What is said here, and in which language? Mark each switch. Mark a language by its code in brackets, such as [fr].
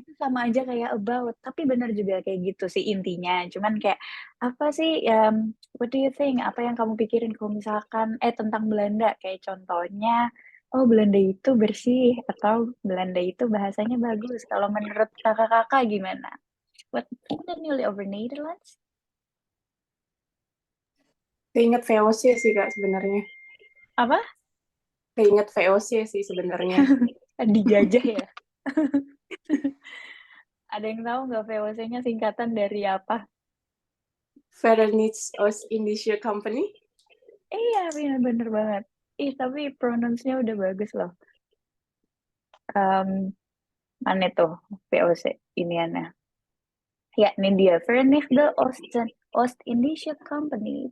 [id] itu sama aja kayak about, tapi benar juga kayak gitu sih intinya. Cuman kayak apa sih, [en] what do you think? [id] Apa yang kamu pikirin kalau misalkan tentang Belanda? Kayak contohnya, oh Belanda itu bersih atau Belanda itu bahasanya bagus. Kalau menurut kakak-kakak gimana? [en] What really over Netherlands? [id] Keinget VOC sih Kak sebenarnya. Apa? Keinget VOC sih sebenarnya. Dijajah ya? Ada yang tahu nggak VOC-nya singkatan dari apa? [nl] Verenigd Oost-Indische Company. [id] Iya, bener banget. Ih, tapi pronounce-nya udah bagus loh. Em, Mana tuh VOC iniannya? Ya, ini dia. [nl] Verenigde Oost-Indische Company.